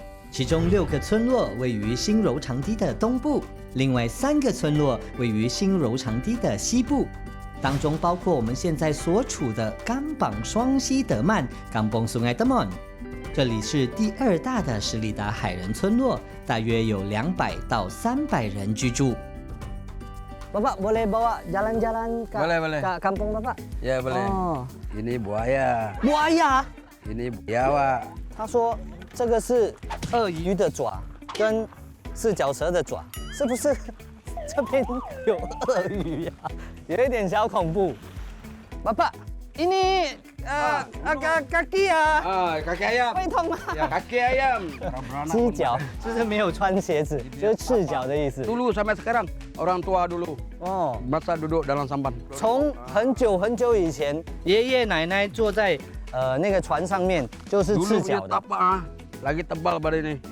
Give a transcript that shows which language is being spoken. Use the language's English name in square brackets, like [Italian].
[Chinese] 其中6个村落位于新柔长堤的东部，另外3个村落位于新柔长堤的西部，当中包括我们现在所处的甘榜双溪德曼 （Kampung Sungai Temon）。这里是第2大的十里达海人村落，大约有200到300人居住。 [Malay] Bapak boleh bawa jalan-jalan ke Boleh. ke kampung Bapak? Ya boleh. [Chinese] 哦 [Malay] Ini buaya. buaya， Ini biawak. [Chinese] 他说这个是鳄鱼的爪跟四脚蛇的爪，是不是？这边有鳄鱼呀、有一点小恐怖。 [Malay] Bapak, ini kaki ya， Kaki ayam. [Chinese] 会痛吗？ [Malay] Kaki ayam. [Chinese] 鸡脚就是没有穿鞋子，就是赤脚的意思。 [Malay] Dulu sampai sekarang orang tua dulu [Chinese] 哦， [Malay] masa duduk dalam sampan. [Chinese] 从很久很久以前，爷爷奶奶坐在那个船上面，就是赤 [Malay] Dulu [Chinese] 脚 [Malay] punya tapak lagi tebal pada ini.